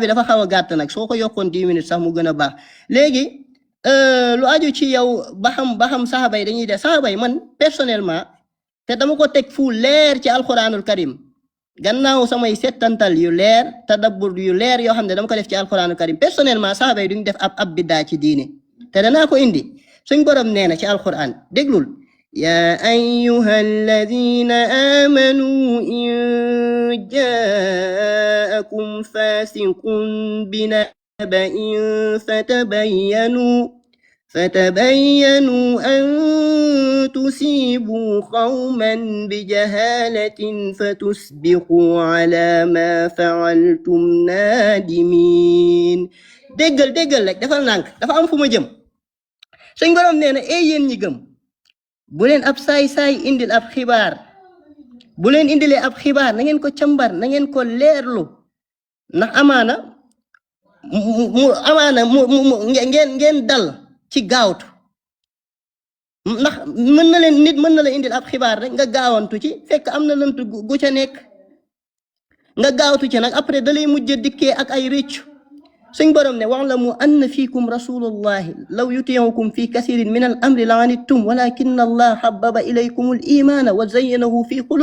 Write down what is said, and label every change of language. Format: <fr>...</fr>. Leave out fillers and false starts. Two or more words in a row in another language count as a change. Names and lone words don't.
<wo>dafa xaw a gàtt nag soo ko yokkoon 10 minutes sax mu gën a baax léegi lu aju ci yow ba xam saxaba yi dañuy def saxaba yi man personnellement te dama ko teg fu leer ci</wo> <ar>القرآن الكريم</ar> <wo>gannaaw samay settantal yu leer tadabbur yu leer yoo xam ne dama ko def ci</wo> <ar>القرآن الكريم</ar> <wo>personnellement saxaba yi duñ def ab biddaa ci diine te danaa ko indi suñ borom nee na ci alquran déglul</wo> <ar>يا أيها الذين آمنوا إن جاءكم فاسق بنبأ فتبينوا أن تصيبوا قوما بجهالة فتصبحوا على ما فعلتم</ar> <wo>نادمين déggal rek dafa nànk dafa am fu ma jëm suñ borom nee na yéen ñi gëm bu leen ab saay indil ab xibaar bu leen indilee ab xibaar na ngeen ko càmbar na ngeen ko leerlu ndax amaana ngeen dal ci gaawtu ndax nit mën na la indil ab xibaar rek nga gaawantu ci fekk am na lënt gu ca nekk nga gaawtu ci nag après da lay mujj dikkee ak ay rëccu suñ borom ne</wo> <ar>واعلموا أن فيكم رسول الله لو يطيعكم في كثير من الأمر لعنتم ولكن الله حبب إليكم الإيمان وزينه في</ar>